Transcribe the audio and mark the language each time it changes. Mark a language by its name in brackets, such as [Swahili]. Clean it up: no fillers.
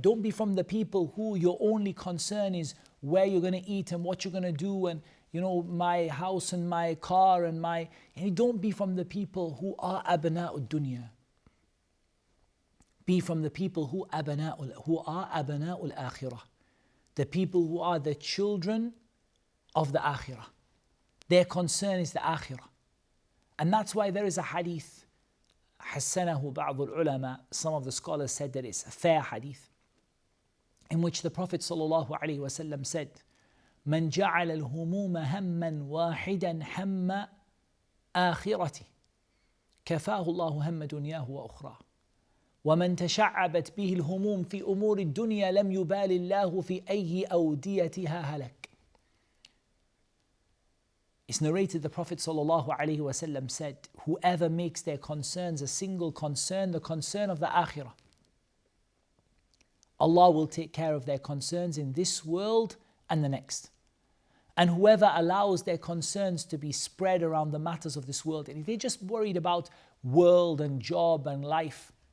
[English] Don't be from the people who your only concern is where you're going to eat and what you're going to do and my house and my car and don't be from the people who are abna'ul dunya. Be from the people who are abna'ul akhirah. The people who are the children of the akhirah. Their concern is the akhirah. And that's why there is a hadith, [Arabic] حسنه بعض العلماء, [English] some of the scholars said that it's a fair hadith, in which the Prophet ﷺ said, [Arabic] من جعل الهموم هما واحدا هم آخرته كفاه الله هم دنياه وأخراه ومن تشعبت به الهموم في أمور الدنيا لم يبال الله في أي أوديتها هلك. [English] It's narrated the Prophet ﷺ said, whoever makes their concerns a single concern, the concern of the akhirah, Allah will take care of their concerns in this world and the next. And whoever allows their concerns to be spread around the matters of this world, and if they're just worried about world and job and life,